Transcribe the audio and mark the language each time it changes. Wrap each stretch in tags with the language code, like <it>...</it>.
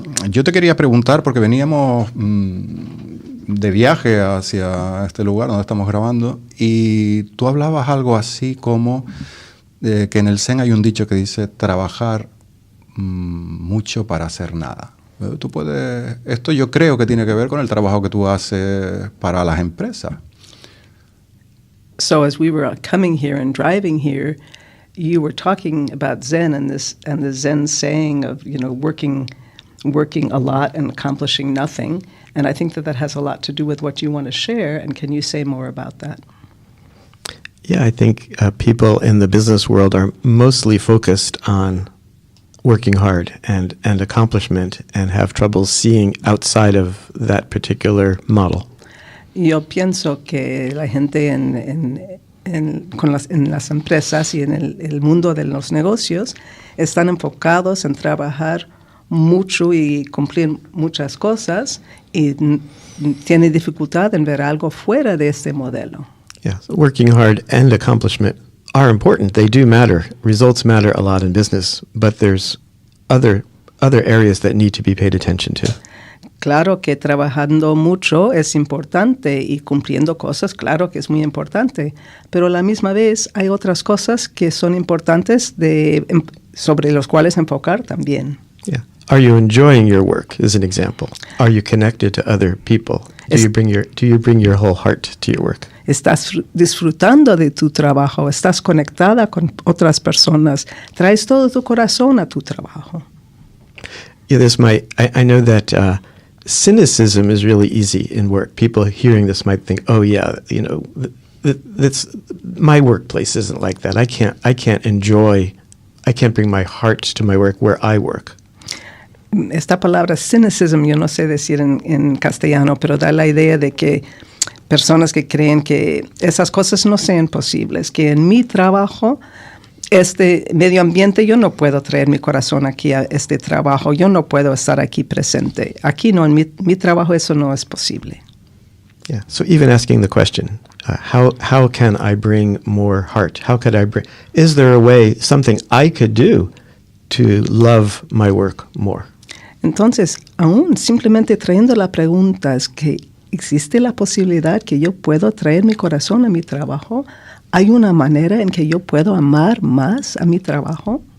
<es>Yo te quería preguntar, porque veníamos de viaje hacia este lugar donde estamos grabando, y tú hablabas algo así como que en el Zen hay un dicho que dice trabajar mucho para hacer nada. Esto yo creo que tiene que ver con el trabajo que tú haces para las empresas.</es> <en>So as we were coming here and driving here, you were talking about Zen and the Zen saying of, working a lot and accomplishing nothing. And I think that has a lot to do with what you want to share. And can you say more about that? Yeah, I think people in the business world are mostly focused on working hard and accomplishment and have trouble seeing outside of that particular model.</en> <es>Yo pienso que la gente en las empresas y en el mundo de los negocios están enfocados en trabajar mucho y cumplir muchas cosas y tienen dificultad en ver algo fuera de este modelo.</es> <en>Yeah, so working hard and accomplishment are important. They do matter. Results matter a lot in business, but there's other areas that need to be paid attention to.</en> <es>Claro que trabajando mucho es importante y cumpliendo cosas, claro que es muy importante, pero a la misma vez hay otras cosas que son importantes sobre las cuales enfocar también.</es> <en>Yeah. Are you enjoying your work, is an example? Are you connected to other people? Do you bring your whole heart to your work?</en> <es>¿Estás disfrutando de tu trabajo? ¿Estás conectada con otras personas? ¿Traes todo tu corazón a tu trabajo?</es> <en>Yeah, I know that cynicism is really easy in work. People hearing this might think, oh yeah, that's my workplace isn't like that. I can't bring my heart to my work where I work.</en> <es>Esta palabra cynicism, yo no sé decir en castellano, pero da la idea de que personas que creen que esas cosas no sean posibles, que en mi trabajo, este medio ambiente, yo no puedo traer mi corazón aquí a este trabajo, yo no puedo estar aquí presente. Aquí no, en mi trabajo eso no es posible.</es> <en>Yeah, so even asking the question, how can I bring more heart? Is there a way, something I could do to love my work more?</en> <es>Entonces, aún simplemente trayendo la pregunta, es que ¿existe la posibilidad que yo puedo traer mi corazón a mi trabajo? ¿Hay una manera en que yo puedo amar más a mi trabajo?</es>